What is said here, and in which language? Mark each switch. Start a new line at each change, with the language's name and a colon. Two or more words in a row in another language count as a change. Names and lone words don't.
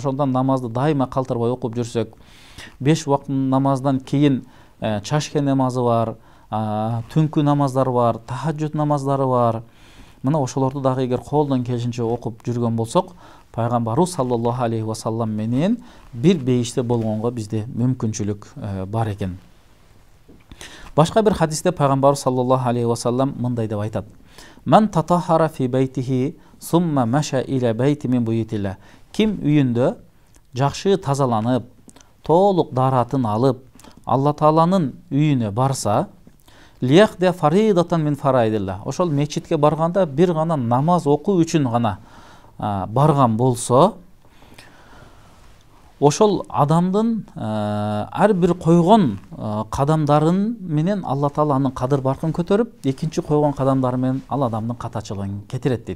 Kyrgyz: Ошондон намазды дайыма калтырбай окуп жүрсөк, 5 убакыт намаздан кийин чашке намазы бар, түнкү намаздар бар, тахаджуд намаздары бар. Мына ошолорду дагы эгер колдон келишинче окуп жүргөн болсок, пайгамбарыбыз
Arabic: صلى الله عليه وسلم
Kyrgyz: менен бир бейиште болгонго бизде мүмкүнчүлүк бар экен. Башка бир хадисте пайгамбарыбыз
Arabic: صلى الله عليه وسلم
Kyrgyz: мындай деп айтат:
Arabic: من تطهر في بيته ثم مشى إلى بيت من بيوت الله.
Kyrgyz: Ким үйүндө жакшы тазаланып, толук даратын алып, Алла Тааланын үйүнө барса,
Arabic: ليقضي فريضة من فرائض الله.
Kyrgyz: Ошол мечитке барганда бир гана намаз окуу үчүн гана барган болсо, ошол адамдын ар бир койгон кадамдарын менен Алла Таала анын кадыр баркын көтөрүп, экинчи койгон кадамдары менен ал адамдын катачылыгын кетирет дейт.